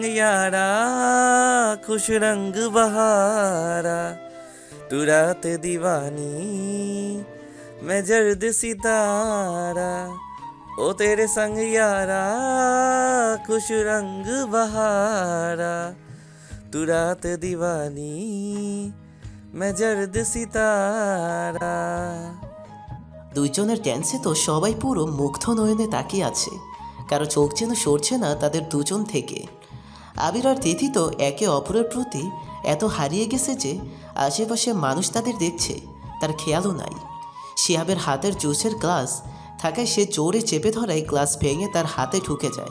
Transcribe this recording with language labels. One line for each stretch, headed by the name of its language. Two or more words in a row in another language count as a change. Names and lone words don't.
Hindi: यारा खुश रंग बहारा तू रात दीवानी मैं जर्द सितारा ओ तेरे संग यारा खुश रंग बहारा तू रात दीवानी मैं जर्द सितारा।
Bangla: দুইজনের ড্যান্সে তো সবাই পুরো মুগ্ধ নয়নে তাকিয়ে আছে, কারো চোখ যেন সরছে না তাদের দুজন থেকে। আবির আর তিথি তো একে অপরের প্রতি এত হারিয়ে গেছে যে আশেপাশে মানুষ তাদের দেখছে তার খেয়ালও নাই। শিহাবের হাতের জুসের গ্লাস থাকায় সে জোরে চেপে ধরায় গ্লাস ভেঙে তার হাতে ঢুকে যায়।